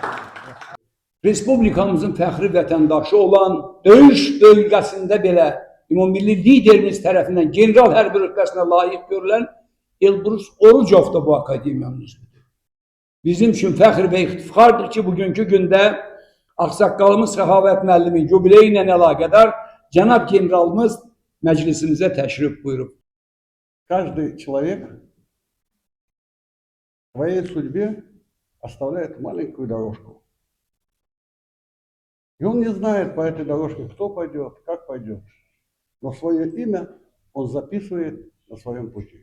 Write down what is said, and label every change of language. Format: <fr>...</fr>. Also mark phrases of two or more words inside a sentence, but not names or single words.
<az>Respublikamızın fəxri vətəndaşı olan döyüş bölgəsində belə ümummilli liderimiz tərəfindən general hərbi rütbəsinə layiq görülən Elbrus Orucov da bu akademiyanın üzvüdür. Bizim üçün fəxr və iftixardır ki, bugünkü gündə Ağsaqqalımız Səxavət müəllimin yubileyi ilə əlaqədar cənab generalımız məclisimizə təşrif buyurub.</az> <ru>Каждый человек в своей судьбе оставляет маленькую дорожку. И он не знает по этой дорожке, кто пойдет, как пойдет. Но свое имя он записывает на своем пути.</ru>